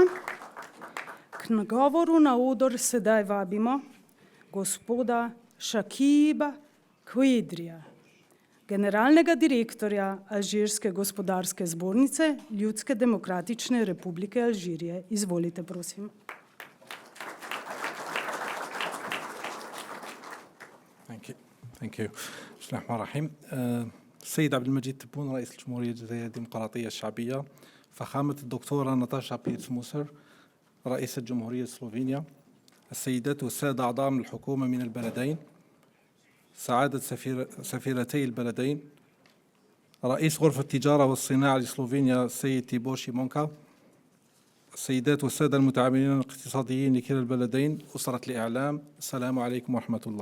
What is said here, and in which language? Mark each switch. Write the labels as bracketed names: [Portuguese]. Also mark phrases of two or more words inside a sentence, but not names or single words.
[Slovenian] K nagovoru na oder sedaj vabimo gospoda Šakiba Khuidrija, generalnega direktorja Alžirske gospodarske zbornice Ljudske demokratične republike Alžirije. Izvolite, prosim. [English] Thank you. [Arabic] بسم الله الرحمن الرحيم. السيد عبدالمجيد تبون رئيس الجمهورية الديمقراطية الشعبية، فخامة الدكتورة ناتاشا بيرتس-موسر رئيسة جمهورية سلوفينيا، السيدات والسادة أعضاء من الحكومة من البلدين، سعادة سفيرتي البلدين، رئيس غرفة التجارة والصناعة لسلوفينيا السيد تيبور شيمونكا، السيدات والسادة المتعاملين الاقتصاديين لكلا البلدين، أسرة الإعلام، السلام عليكم ورحمة الله.